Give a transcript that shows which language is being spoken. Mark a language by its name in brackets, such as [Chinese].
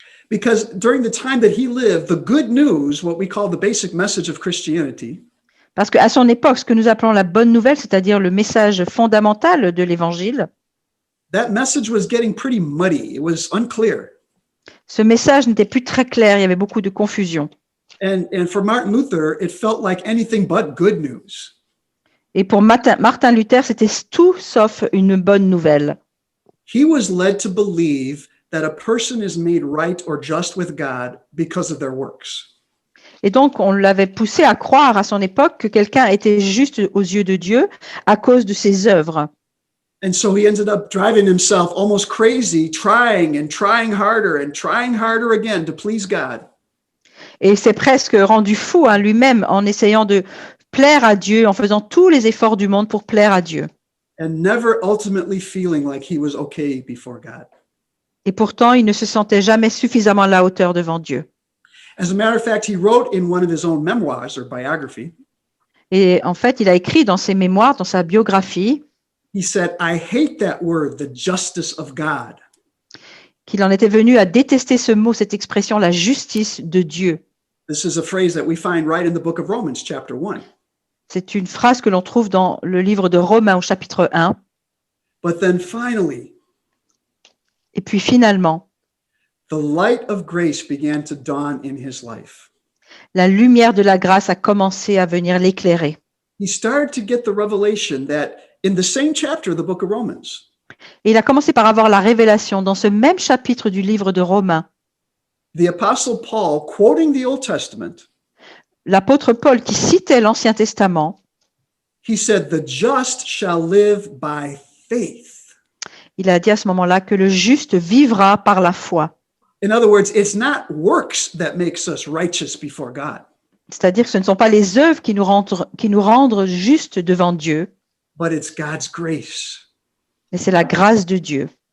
[English] Because during the time that he lived, the good news, what we call the basic message of Christianity, [French] Parce qu'à son époque, ce que nous appelons la bonne nouvelle, c'est-à-dire le message fondamental de l'Évangile, [English] that message was getting pretty muddy. It was unclear. [French] ce message n'était plus très clair, il y avait beaucoup de confusion. [English] And for Martin Luther, it felt like anything but good news. [French] Et pour Martin Luther, c'était tout sauf une bonne nouvelle. [English] He was led to believe that a person is made right or just with God because of their works. [French] Et donc, on l'avait poussé à croire à son époque que quelqu'un était juste aux yeux de Dieu à cause de ses œuvres. [English] And so he ended up driving himself almost crazy, trying harder again to please God. [French] Et c'est presque rendu fou lui-même en essayant de plaire à Dieu, en faisant tous les efforts du monde pour plaire à Dieu. [English] And never ultimately feeling like he was okay before God. [French] Et pourtant, il ne se sentait jamais suffisamment à la hauteur devant Dieu. [English] As a matter of fact, he wrote in one of his own memoirs or biography, [French] Et en fait, il a écrit dans ses mémoires, dans sa biographie, [English] He said, I hate that word, the justice of God. [French] qu'il en était venu à détester ce mot, cette expression, la justice de Dieu. [English] This is a phrase that we find right in the book of Romans, chapter 1. [French] C'est une phrase que l'on trouve dans le livre de Romains au chapitre 1. [English] But then finally, [French] Et puis finalement, [English] the light of grace began to dawn in his life. [French] la lumière de la grâce a commencé à venir l'éclairer. [English] He started to get the revelation that in the same chapter of the book of Romans, [French] Et il a commencé par avoir la révélation dans ce même chapitre du livre de Romains. [English] the Apostle Paul, quoting the Old Testament, [French] L'apôtre Paul, qui citait l'Ancien Testament, [English] he said, the just shall live by faith. [French] il a dit à ce moment-là que le juste vivra par la foi. [English] In other words, it's not works that makes us righteous before God, [French] C'est-à-dire que ce ne sont pas les œuvres qui nous rendent justes devant Dieu, [English] but it's God's grace. [French] mais c'est la grâce de Dieu.